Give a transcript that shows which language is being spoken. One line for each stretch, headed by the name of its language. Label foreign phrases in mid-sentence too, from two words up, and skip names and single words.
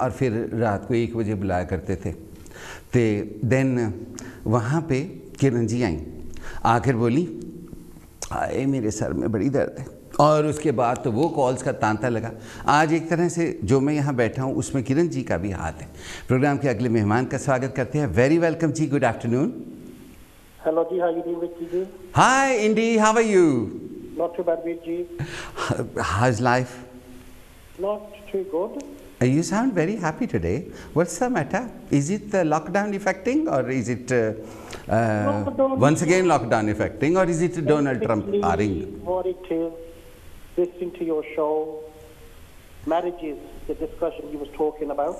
Hindi: और फिर रात को 1 बजे बुलाया करते थे। तो देन वहाँ पे किरण जी आई, आकर बोली आए मेरे सर में बड़ी दर्द है। और उसके बाद तो वो कॉल्स का तांता लगा। आज एक तरह से जो मैं यहाँ बैठा हूँ उसमें किरण जी का भी हाथ है। प्रोग्राम के अगले मेहमान का स्वागत करते हैं।
English: very welcome
Hindi: जी,
English: good afternoon. Hello ji, how you doing Vicky ji? Hi Indy, How are you? Not too bad Vic ji. How is life? Not too good. You sound very happy today. What's the matter? Is it the lockdown affecting, or is it once again lockdown affecting, or is it Donald Trump hiring? What it is, listening to your show, marriages, the discussion you was talking about.